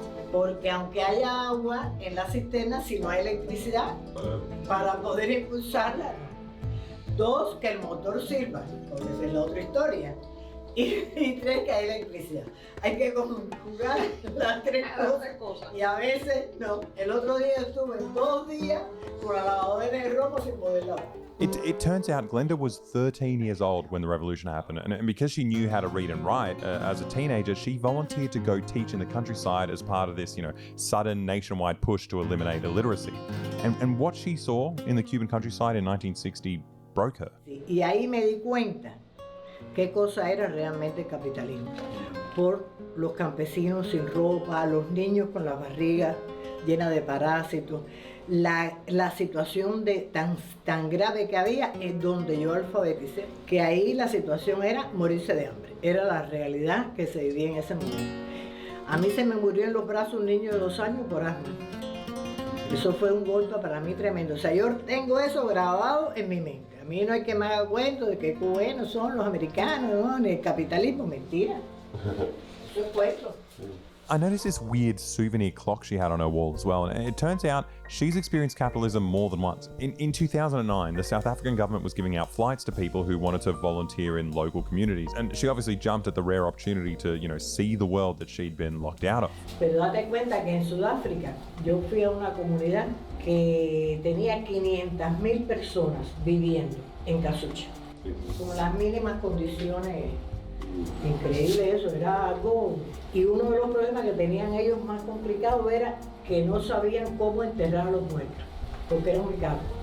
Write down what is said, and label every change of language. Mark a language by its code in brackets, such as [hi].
[es] Porque aunque haya agua en la cisterna, si no hay electricidad, para poder impulsarla. Dos, que el motor sirva, porque esa es la otra historia. Y tres, que hay electricidad. Hay que conjugar las tres cosas. Y a veces no. El otro día estuve 2 días con la lavadora de ropa sin poder lavar. [en] It turns out Glenda was 13 years old when the revolution happened, and because she knew how to read and write, as a teenager, she volunteered to go teach in the countryside as part of this, sudden nationwide push to eliminate illiteracy. And what she saw in the Cuban countryside in 1960 broke her. [es] Y ahí me di cuenta qué cosa era realmente el capitalismo. Por los campesinos sin ropa, los niños con la barriga llena de parásitos. La situación tan grave que había es donde yo alfabeticé, que ahí la situación era morirse de hambre, era la realidad que se vivía en ese momento. A mí se me murió en los brazos un niño de 2 años por asma. Eso fue un golpe para mí tremendo. O sea, yo tengo eso grabado en mi mente. A mí no hay que me haga cuento de que cubanos son los americanos, ¿no? Ni el capitalismo, mentira. Eso es cuento. [en] I noticed this weird souvenir clock she had on her wall as well, and it turns out she's experienced capitalism more than once. In 2009, the South African government was giving out flights to people who wanted to volunteer in local communities, and she obviously jumped at the rare opportunity to, see the world that she'd been locked out of. [es] Pero date cuenta que en Sudáfrica yo fui a una comunidad que tenía 500.000 personas viviendo en casucha, con las mínimas condiciones. Increíble eso, era algo. Y uno de los problemas que tenían ellos más complicados era que no sabían cómo enterrar a los muertos, porque era muy caro.